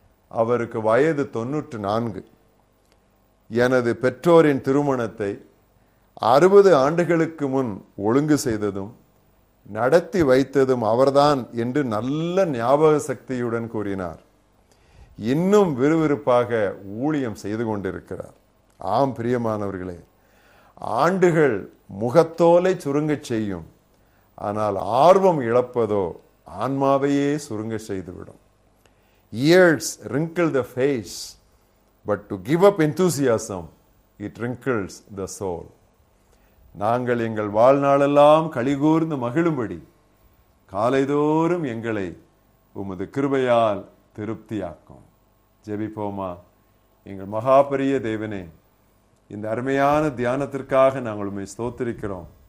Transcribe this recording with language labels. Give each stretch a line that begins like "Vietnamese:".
Tamil: அவருக்கு வயது 94. எனது பெற்றோரின் திருமணத்தை 60 ஆண்டுகளுக்கு முன் ஒழுங்கு செய்ததும் நடத்தி வைத்ததும் அவர்தான் என்று நல்ல ஞாபக சக்தியுடன் கூறினார். இன்னும் விறுவிறுப்பாக ஊழியம் செய்து கொண்டிருக்கிறார். ஆம் பிரியமானவர்களே, ஆண்டுகள் முகத்தோலை சுருங்கச் செய்யும், ஆனால் ஆர்வம் இழப்பதோ ஆன்மாவையே சுருங்க செய்துவிடும்.
English: Years wrinkle the face, but to give up enthusiasm, it wrinkles the soul.
Tamil: நாங்கள் எங்கள் வாழ்நாளெல்லாம் களிகூர்ந்து மகிழும்படி காலைதோறும் எங்களை உமது கிருபையால் திருப்தியாக்கும். ஜெபிப்போமா. எங்கள் மகாபெரிய தேவனே, இந்த அருமையான தியானத்திற்காக நாங்கள் உம்மை ஸ்தோத்திரிக்கிறோம்.